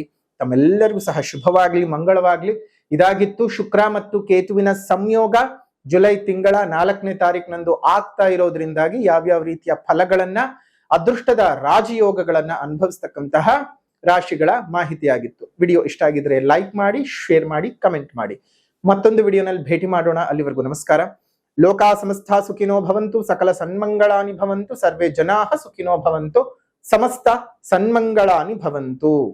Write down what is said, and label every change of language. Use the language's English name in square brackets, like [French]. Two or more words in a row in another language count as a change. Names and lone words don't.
[Kannada] ತಮ್ಮೆಲ್ಲರಿಗೂ ಸಹ ಶುಭವಾಗ್ಲಿ, ಮಂಗಳವಾಗ್ಲಿ. ಇದಾಗಿತ್ತು ಶುಕ್ರ ಮತ್ತು ಕೇತುವಿನ ಸಂಯೋಗ ಜುಲೈ ತಿಂಗಳ 4ನೇ ತಾರೀಕಿನಂದು ಆಗ್ತಾ ಇರೋದ್ರಿಂದಾಗಿ ಯಾವ್ಯಾವ ರೀತಿಯ ಫಲಗಳನ್ನ, ಅದೃಷ್ಟದ ರಾಜಯೋಗಗಳನ್ನ ಅನುಭವಿಸ್ತಕ್ಕಂತಹ ರಾಶಿಗಳ ಮಾಹಿತಿಯಾಗಿತ್ತು. ವಿಡಿಯೋ ಇಷ್ಟ ಆಗಿದ್ರೆ ಲೈಕ್ ಮಾಡಿ, ಶೇರ್ ಮಾಡಿ, ಕಮೆಂಟ್ ಮಾಡಿ. ಮತ್ತೊಂದು ವಿಡಿಯೋನಲ್ಲಿ ಭೇಟಿ ಮಾಡೋಣ. ಅಲ್ಲಿವರೆಗೂ ನಮಸ್ಕಾರ. [Sanskrit] ಲೋಕಾ ಸಮಸ್ತ ಸುಖಿನೋ ಭವಂತು, ಸಕಲ ಸನ್ಮಂಗಳಾನಿ ಭವಂತು, ಸರ್ವೇ ಜನಾಃ ಸುಖಿನೋ ಭವಂತು, ಸಮಸ್ತ ಸನ್ಮಂಗಳಾನಿ ಭವಂತು.